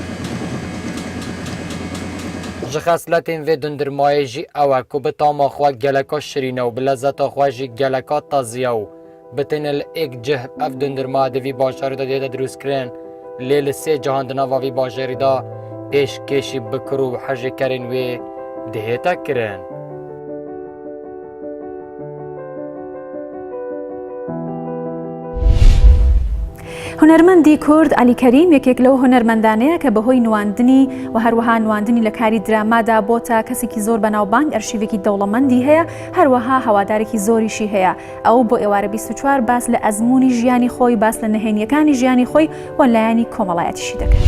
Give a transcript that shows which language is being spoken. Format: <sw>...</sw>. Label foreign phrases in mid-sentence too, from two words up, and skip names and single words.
<ku>Ji xesletên vê dundirmayê jî ew e ku bi tama xwe geleka şirîne û bi lezeta xwe jî geleka taziya û bitêne li êk cih ev dundirma di vî bajarî da dêde drûstkirin lê li sê cihan di nava vî bajarî da pêşkêşî bikir û hejêkerên wê dihête kirin.</ku> <ckb>هونەرمەندی کورد علی کەریم یەکێک لەو هونەرمەندانەیە کە بەهۆی نواندنی و هەروەها نواندنی لە کاری درامادا بۆتە کەسێکی زۆر بەناوبانگ ئەرشیڤێکی دەوڵەمەندی هەیە هەروەها هەوادارێکی زۆریشی هەیە ئەو بۆ ئێوارە 24 باس لە ئەزمموی ژیانی خۆی باس لە نهێنیەکانی ژیانی خۆی و لایەنی کۆمەڵایەتیشی دەکات.</ckb>